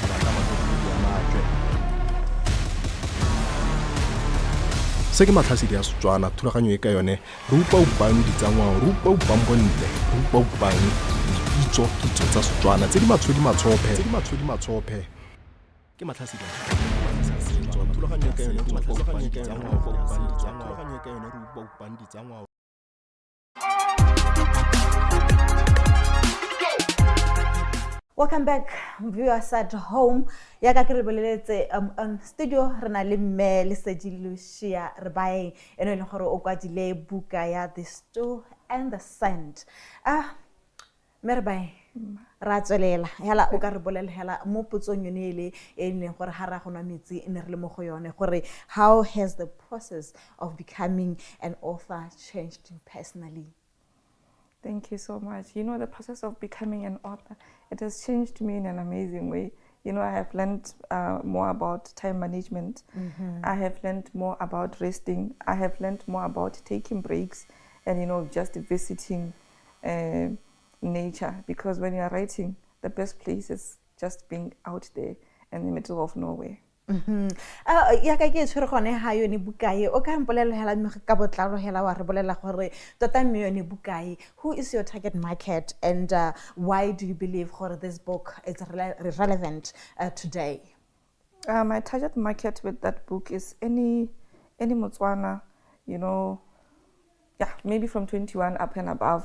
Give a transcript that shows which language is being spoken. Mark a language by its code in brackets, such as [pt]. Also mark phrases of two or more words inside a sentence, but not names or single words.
[tn] se ke matlhasedi ya Setswana thulaganyo e ka yone re upa-upang ditsangwao re upa-upang bontle re upa-upang kitso tsa Setswana tse di matshodi-matshophe ke matlhasedi ya thulaganyo e ka yone re upa-upang ditsangwao. [en] Welcome back, viewers at home. [tn] Ya ka ke re boleletse [en] on studio [tn] re na le mme Lesedi Lucia Rebaeng eno le gore o kwadile buka ya The Stew and the Sand. Mme Rebaeng ra tswelela hela o ka re bolela hela mo potsong yone ele e leng gore ha ra go nwa metsi ne re le mo go yone gore [en] how has the process of becoming an author changed you personally? Thank you so much. You know, the process of becoming an author, it has changed me in an amazing way. You know, I have learned more about time management. I have learned more about resting. I have learned more about taking breaks and, you know, just visiting nature. Because when you are writing, the best place is just being out there in the middle of nowhere. [tn] Ya ka ke tshwere gone ha yone bukae o ka mpolela hela mme ka botlalo hela wa re bolela gore tota mme yone bukae, [en] who is your target market and why do you believe gore this book is relevant today? My target market with that book is any Motswana, you know, maybe from 21 up and above.